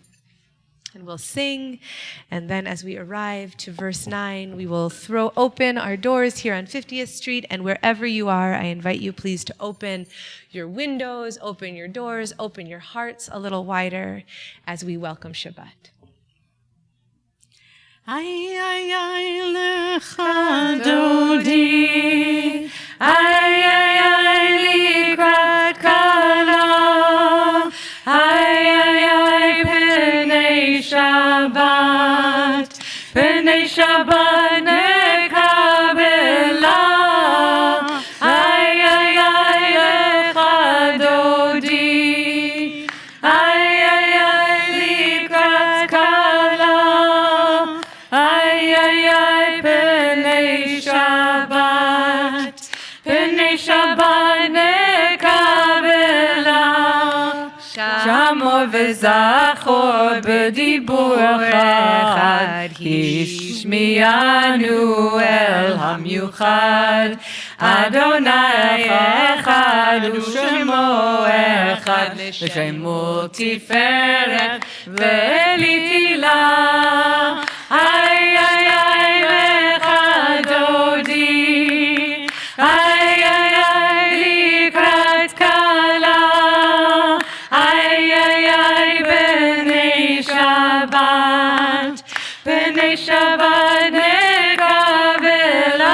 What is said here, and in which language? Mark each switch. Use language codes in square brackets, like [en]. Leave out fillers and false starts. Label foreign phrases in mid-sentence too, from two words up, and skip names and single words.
[en] And we'll sing, and then as we arrive to verse 9, we will throw open our doors here on 50th Street, and wherever you are, I invite you please to open your windows, open your doors, open your hearts a little wider as we welcome Shabbat. [he] Ay, ay, ay, לכה דודי. אי, אי, אי, לקראת כלה. Ay, ay, ay, פני שבת. פני שבת נקבלה. Ay, ay, ay, לכה דודי. אי, אי, אי, לקראת כלה. Ay, ay, ay, פני שבת. פני שבת נקבלה. שמור וזכור בדיבור אחד. השמיענו אל המיוחד. אדני אחד ושמו אחד. לשמו תפארת ולתהלה. Ay, ay, ay, לכה דודי. אי, אי, אי, לקראת כלה. Ay, ay, ay, פני שבת. פני שבת נקבלה.